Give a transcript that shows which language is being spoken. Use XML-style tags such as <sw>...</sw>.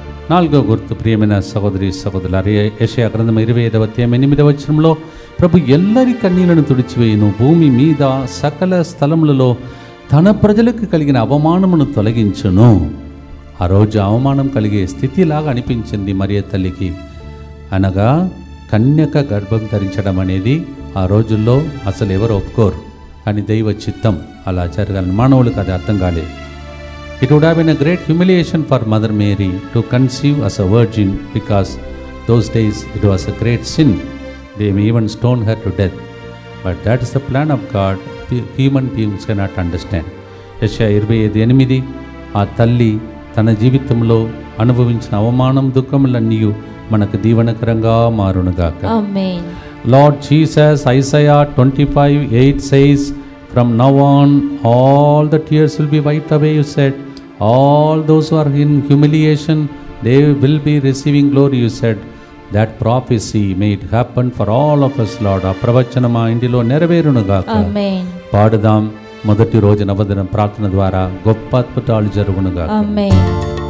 <te>నాలుగో గుర్తు ప్రియమైన సహోదరి సహోదరులారా, యెషయా గ్రంథం 25వ అధ్యాయం 8వ వచనంలో ప్రభు ఎల్లరి కన్నీళ్లను తుడిచివేయును, భూమి మీద సకల స్థలములలో తన ప్రజలకు కలిగిన అవమానమును తొలగించును. ఆ రోజు అవమానం కలిగే స్థితిలాగా అనిపించింది మరియ తల్లికి. అనగా కన్యక గర్భం ధరించడం అనేది ఆ రోజుల్లో అసలు ఎవరు ఒప్పుకోరు, కానీ దైవ చిత్తం అలా జరగాలని మానవులకు అది అర్థం కాలేదు.</te> <en>It would have been a great humiliation for Mother Mary to conceive as a virgin, because those days it was a great sin. They may even stone her to death. But that is the plan of God. Human beings cannot understand.</en> <te>యెషయా 25:8 ఆ తల్లి తన జీవితంలో అనుభవించిన అవమానం దుఃఖములన్నీ మనకు దీవెనకరంగా మారునుగాక. ఆమేన్.</te> <en>Lord Jesus, Isaiah 25:8 says, from now on all the tears will be wiped away, you said. All those who are in humiliation, they will be receiving glory, you said. That prophecy may it happen for all of us, Lord.</en> <te>ఆ ప్రవచనం మా ఇంటిలో నెరవేరునుగాక. ఆమేన్. పాడుదాం. మొదటి రోజు నవదిన ప్రార్థన ద్వారా గొప్ప అద్భుతాలు జరుగునుగాక. ఆమేన్.</te>